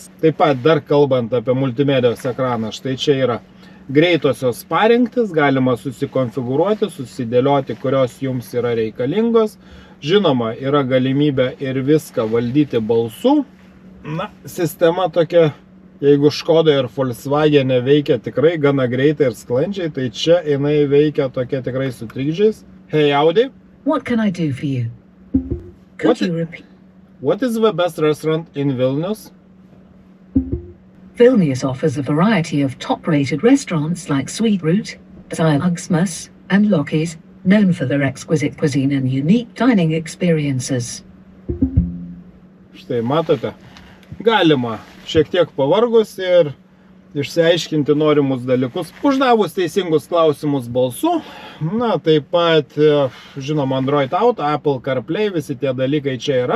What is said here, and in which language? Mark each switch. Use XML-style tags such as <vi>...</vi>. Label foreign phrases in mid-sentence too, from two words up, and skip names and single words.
<lt>Taip pat dar kalbant apie multimedijos ekraną, štai čia yra greitosios parinktis, galima susikonfigūruoti, susidėlioti, kurios jums yra reikalingos. Žinoma, yra galimybė ir viską valdyti balsu. Na, sistema tokia, jeigu Škoda ir Volkswagen veikia tikrai gana greitai ir sklandžiai, tai čia jinai veikia tokia tikrai su trikdžiais.</lt> <en>Hey Audi. What can I do for you? Could you repeat? What is the best restaurant in Vilnius? Vilnius offers a variety of top-rated restaurants like Sweet Root, Ugsmas, and Lokis, known for their exquisite cuisine and unique dining experiences.</en> <lt>Štai matote, galima šiek tiek pavargus ir išsiaiškinti norimus dalykus, uždavus teisingus klausimus balsu. Na, taip pat, žinoma, Android Auto, Apple CarPlay, visi tie dalykai čia yra.</lt>